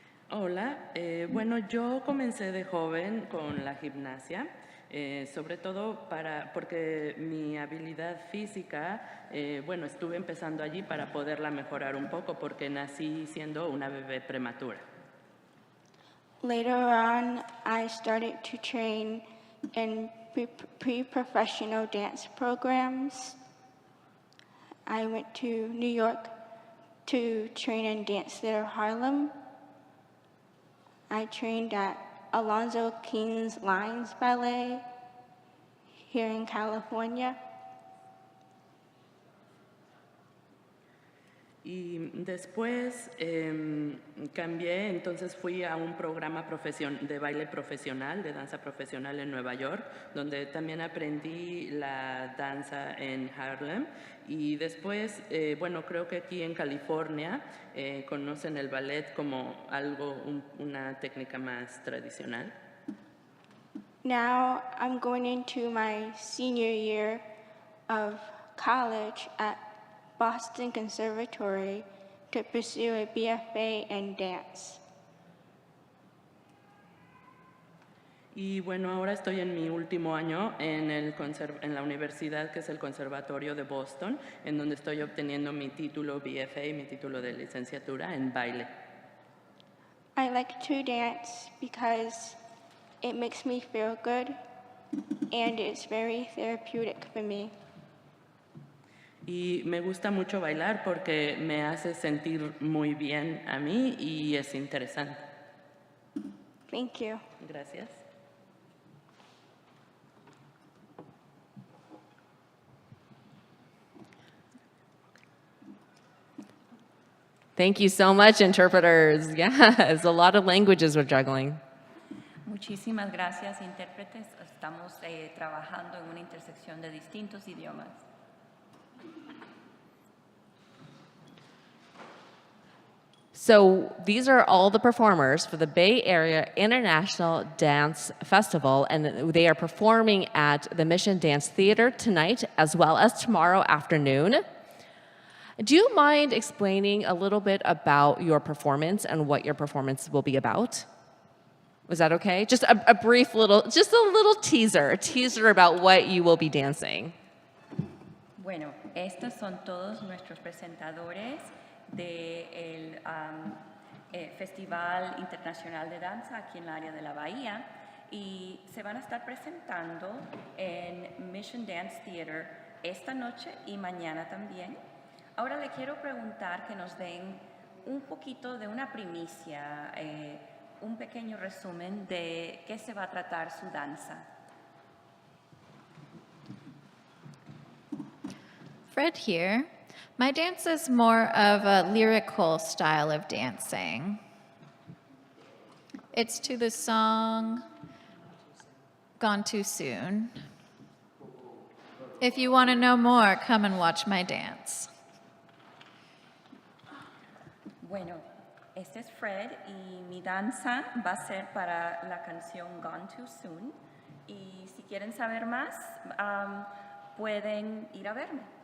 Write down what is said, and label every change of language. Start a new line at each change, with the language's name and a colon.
Spanish: Hola, bueno, yo comencé de joven con la gimnasia, sobre todo porque mi habilidad física, bueno, estuve empezando allí para poderla mejorar un poco porque nací siendo una bebé prematura.
English: Later on, I started to train in pre-professional dance programs. I went to New York to train in Dance Theater Harlem. I trained at Alonzo King's Lines Ballet here in California.
Spanish: Y después cambié, entonces fui a un programa de baile profesional, de danza profesional en Nueva York, donde también aprendí la danza en Harlem. Y después, bueno, creo que aquí en California conocen el ballet como una técnica más tradicional.
English: Now I'm going into my senior year of college at Boston Conservatory to pursue a BFA in dance.
Spanish: Y bueno, ahora estoy en mi último año en la universidad, que es el Conservatorio de Boston, en donde estoy obteniendo mi título BFA, mi título de licenciatura en baile.
English: I like to dance because it makes me feel good and it's very therapeutic for me.
Spanish: Y me gusta mucho bailar porque me hace sentir muy bien a mí y es interesante.
English: Thank you.
Spanish: Gracias.
English: Thank you so much, interpreters. Yes, a lot of languages we're juggling.
Spanish: Muchísimas gracias, intérpretes. Estamos trabajando en una intersección de distintos idiomas.
English: So these are all the performers for the Bay Area International Dance Festival, and they are performing at the Mission Dance Theater tonight as well as tomorrow afternoon. Do you mind explaining a little bit about your performance and what your performance will be about? Was that okay? Just a brief little, just a little teaser about what you will be dancing.
Spanish: Bueno, estos son todos nuestros presentadores del Festival Internacional de Danza aquí en el área de la Bahía y se van a estar presentando en Mission Dance Theater esta noche y mañana también. Ahora le quiero preguntar que nos den un poquito de una primicia, un pequeño resumen de qué se va a tratar su danza.
English: Fred here. My dance is more of a lyrical style of dancing. It's to the song Gone Too Soon. If you want to know more, come and watch my dance.
Spanish: Bueno, este es Fred y mi danza va a ser para la canción Gone Too Soon. Y si quieren saber más, pueden ir a verme.